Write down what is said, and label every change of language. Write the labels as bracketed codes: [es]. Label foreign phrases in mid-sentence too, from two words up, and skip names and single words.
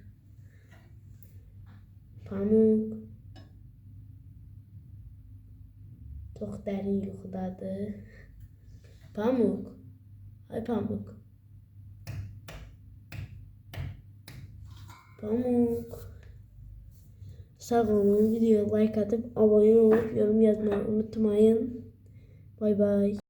[az] Pamuk. Çox dərin yuxudadır. Pamuk. Ay Pamuk. Pamuk. [tr] Sağ olun. Videoya like atıp abone olup yorum yazmayı unutmayın. Bay bay.